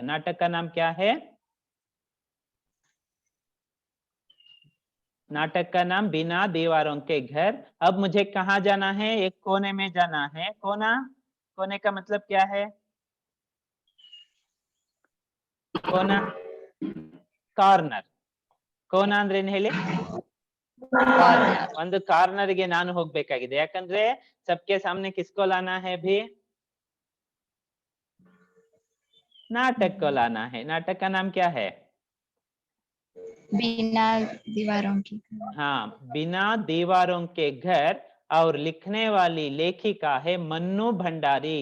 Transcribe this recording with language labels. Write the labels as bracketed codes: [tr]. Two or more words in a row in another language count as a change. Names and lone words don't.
[hi] नाटक का नाम क्या है? नाटक का नाम बिना दीवारों के घर। अब मुझे कहाँ जाना है? एक कोने में जाना है। कोना, कोने का मतलब क्या है? कोना, [kn] ಕಾರ್ನರ್। ಕೋನ ಅಂದ್ರೆ ಏನ್ ಹೇಳಿ? ಕಾರ್ನರ್। ಒಂದು ಕಾರ್ನರ್ ಗೆ ನಾನು ಹೋಗ್ಬೇಕಾಗಿದೆ, ಯಾಕಂದ್ರೆ [hi] सबके सामने किसको लाना है भी? नाटक को लाना है। नाटक का नाम क्या है? बिना दीवारों की। हाँ, बिना दीवारों के घर। और लिखने वाली लेखिका है मन्नू भंडारी।